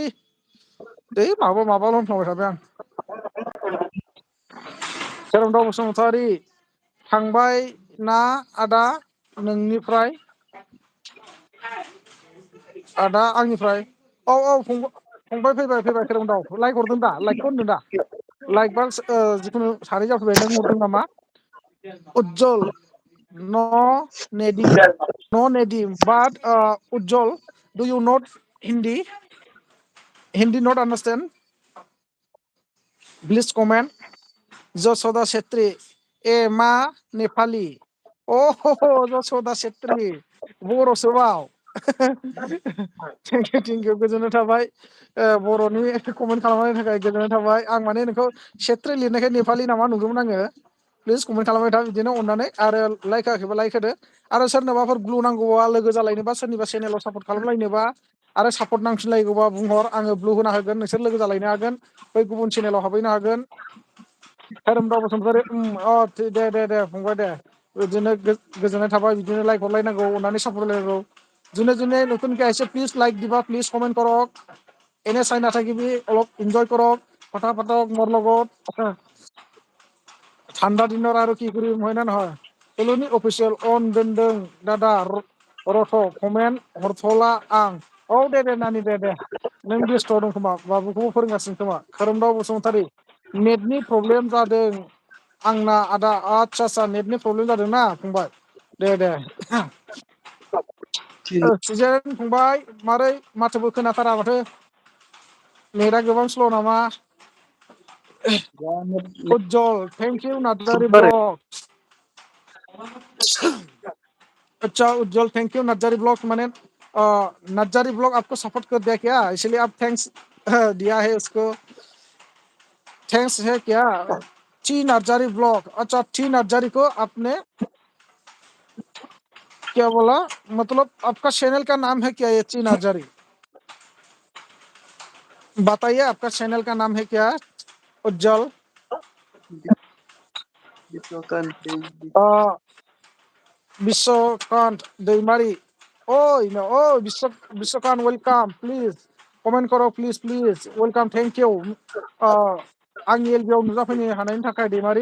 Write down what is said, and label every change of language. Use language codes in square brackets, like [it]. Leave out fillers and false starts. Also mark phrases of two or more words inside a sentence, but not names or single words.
[brx] माबाल' होनफ्लांबाय थाबाय आं। खोरोमदाव बसुमतारी थांबाय ना आदा नोंनिफ्राय? आदा आंनिफ्राय? फंबाय फैबाय खोरोमदाव। लाइक हरदों दा? लाइकखौ होनदों दा? लाइक बा जिखुनु सानै जाफैबाय। नों हरदों नामा? उज्जवल [en] no nedim but Ujjwal, do you not Hindi not understand? Please comment. [brx] Josoda Chetri मा नेपाली? जसदा छेत्री बर'सो बाव। [en] thank you [brx] गोजोननाय थाबाय। बर'नि कमेन्ट खालामनायनि थाखाय गोजोननाय थाबाय। आं माने नोंखौ छेत्री लिरनायखाय नेपालि नामा नुदोंमोन आङो। [en] please comment [brx] खालामबाय था बिदिनो अननानै, आरो लाइक होआखैबा लाइक होदो। आरो सोरनोबाफोर ब्लु नांगौबा, लोगो जालायनोबा, सोरनिबा चेनेलाव सापर्ट खालामलायनोबा आरो सापर्ट नांफिनलायगौबा बुंहर, आङो ब्लु होना होगोन। नोंसोर लोगो जालायनो हागोन, बै गुबुन चेनेलाव हाबहैनो हागोन। खोरोमदाव बसुमतारी दे फंबाय दे। बिदिनो गोजोननाय थाबाय। बिदिनो लाइक हरलायनांगौ, अननानै सापर्ट होलायनांगौ। [as] যোনে নতুন কে আহিছে [en] please like [as] দিবা, [en] please comment [as] কৰক। এনে চাই নাথাকিবি, অলপ এনজয় কৰক, কথা পাতক মোৰ লগত। ঠাণ্ডা দিনৰ আৰু কি কৰিম, হয় না নহয়? [brx] थुलुनि अफिसियेल अन दोनदों दादा रथ' कमेन्ट हरथ'ला आं। दे नानि दे नों बेस्थ' दं खोमा, बाबुखौबो फोरोंगासिनो खोमा। खोरोमदाव बसुमतारी नेटनि प्रब्लेम जादों आंना आदा। आदसा नेटनि प्रब्लेम जादों ना फंबाय? दे सिजेन फंबाय मारै माथोबो खोनाथारा माथो? नेटआ गोबां स्ल' नामा? उज्जवल [en] thank you [brx] नार्जारी ब्लग। [hi] अच्छा उज्जवल [en] thank you [hi] नर्जारी ब्लॉग। मैंने नर्जारी ब्लॉग आपको सपोर्ट कर दिया क्या, इसलिए आप थैंक्स दिया है उसको। थैंक्स है क्या? टी नर्जारी ब्लॉग। अच्छा टी नर्जारी को आपने क्या बोला? मतलब आपका चैनल का नाम है क्या ये टी नर्जारी? बताइए आपका चैनल का नाम है क्या? उज्जवल विश्वकांत दैमारी। विश्वकांत वेलकाम। [en] please comment [hi] करो [en] please welcome thank you. [brx] आंनि एलबिआव नुजाफैनो हानायनि थाखाय दैमारि।